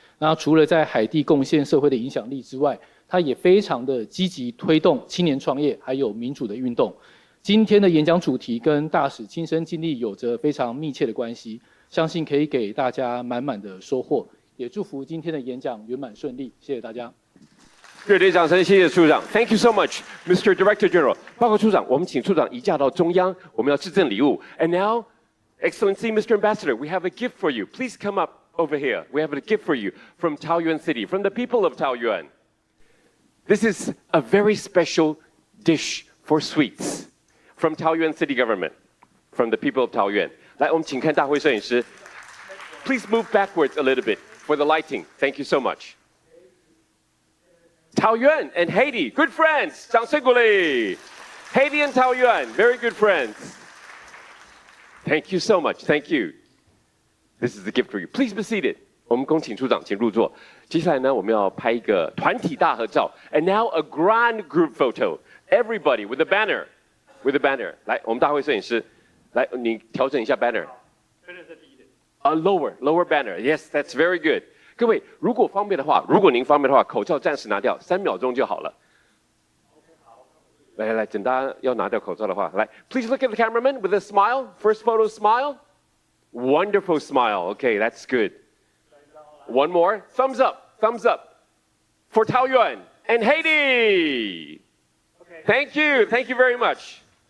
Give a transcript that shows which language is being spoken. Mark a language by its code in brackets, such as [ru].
[zh] 那除了在海地贡献社会的影响力之外，他也非常的积极推动青年创业还有民主的运动。今天的演讲主题跟大使亲身经历有着非常密切的关系，相信可以给大家满满的收获。也祝福今天的演讲圆满顺利，谢谢大家。热烈掌声，谢谢处长 ， [en] Thank you so much, Mr. Director General。 [zh] 报告处长，我们请处长移驾到中央，我们要致赠礼物。 [en] And now.Excellency, Mr. Ambassador, we have a gift for you. Please come up over here. We have a gift for you from Taoyuan City, from the people of Taoyuan. This is a very special dish for sweets from Taoyuan City Government, from the people of Taoyuan. [zh] 来，我们请看大会摄影师。 [en] Please move backwards a little bit for the lighting. Thank you so much. Taoyuan and Haiti, good friends. [zh] 掌声鼓励。 [en] Haiti and Taoyuan, very good friends.Thank you so much. Thank you. This is the gift for you. Please be seated. [zh] 我们恭请处长请入座。接下来呢，我们要拍一个团体大合照。 [en] And now a grand group photo. Everybody with the banner, with the banner. [zh] 来，我们大会摄影师，来，你调整一下 banner。 [en] Lower banner. Yes, that's very good. [zh] 各位，如果您方便的话，口罩暂时拿掉，3秒钟就好了。来，等大家要拿掉口罩的话，来 ， [en] Please look at the cameraman with a smile. First photo, smile. Wonderful smile. Okay, that's good. One more. Thumbs up. Thumbs up. For Taoyuan and Haiti. Thank you. Thank you very much.